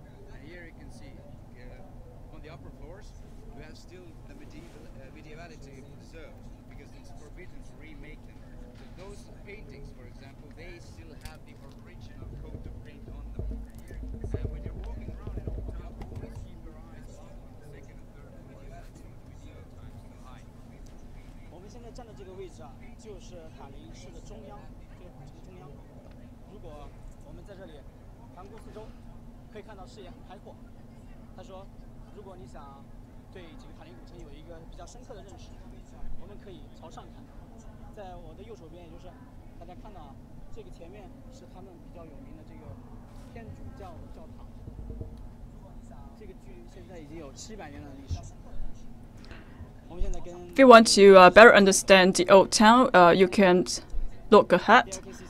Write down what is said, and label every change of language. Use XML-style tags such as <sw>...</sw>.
<en>And here you can see on the upper floors we have still the medievality preserved because it's forbidden to remake them. So those paintings, for example, they still have the original coat of paint on them. When you're walking around in old town, always keep your eyes on the second and third medievality, medieval times in the high.</en> <zh>我们现在站的这个位置啊，就是塔林市的中央，这个古城中央。如果我们在这里环顾四周，可以看到视野很开阔。他说，如果你想对这个塔林古城有一个比较深刻的认识，我们可以朝上看。在我的右手边，也就是大家看到啊，这个前面是他们比较有名的这个天主教的教堂。这个距离现在已经有700年的历史。</zh> <en>If you want to better understand the old town, you can look ahead.</en>